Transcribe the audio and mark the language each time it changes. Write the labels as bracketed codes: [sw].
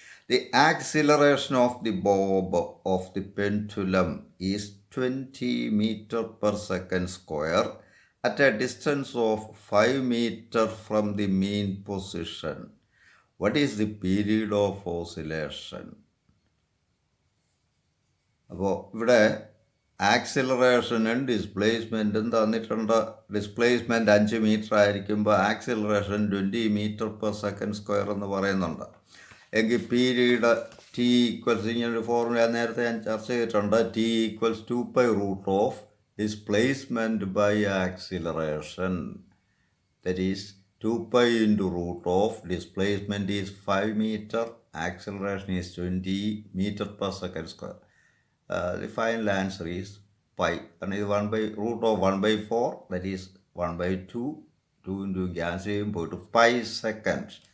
[en] The acceleration of the bob of the pendulum is 20 meter per second square at a distance of 5 meter from the mean position. What is the period of oscillation? [ml] അപ്പോൾ ഇവിടെ ആക്സിലറേഷനും ഡിസ്പ്ലേസ്മെൻറ്റും തന്നിട്ടുണ്ട്. Displacement 5 metre ആയിരിക്കുമ്പോൾ acceleration 20 metre per second square എന്ന് പറയുന്നുണ്ട്. എങ്കിൽ period T equals, ഇങ്ങനൊരു formula നേരത്തെ ഞാൻ ചർച്ച ചെയ്തിട്ടുണ്ട്. [en] T equals 2 pi root of displacement by acceleration, that is 2 pi into root of displacement is 5 meter, acceleration is 20 meter per second square. The final answer is pi. And ഇത് 1 by root of 1 by 4, that is 1 by 2. [ml] 2 into cancel ചെയ്യുമ്പോൾ പോയിട്ട് pi seconds.